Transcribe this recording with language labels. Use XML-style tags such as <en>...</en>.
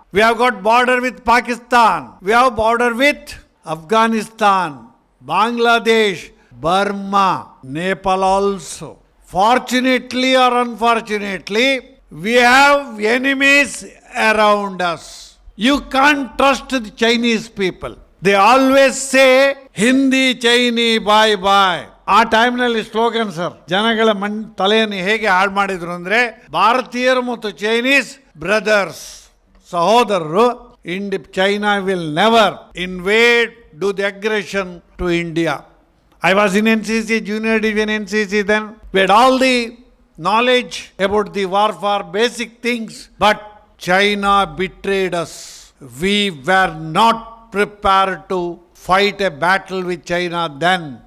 <en>We have got border with Pakistan. We have border with Afghanistan, Bangladesh, Burma, Nepal also. Fortunately or unfortunately, we have enemies around us. You can't trust the Chinese people. They always say, Hindi, Chinese, bye bye.</en> <kn>ಆ ಟೈಮ್ನಲ್ಲಿ slogan sir, ಜನಗಳ ತಲೆಯನ್ನು ಹೇಗೆ ಹಾಳು ಮಾಡಿದ್ರು ಅಂದರೆ, ಭಾರತೀಯರು ಮತ್ತು ಚೈನೀಸ್ ಬ್ರದರ್ಸ್, ಸಹೋದರರು.</kn> <en>China will never invade, do the aggression to India. I was in NCC, junior division NCC then. We had all the knowledge about the warfare, basic things, but China betrayed us. We were not prepared to fight a battle with China then.</en>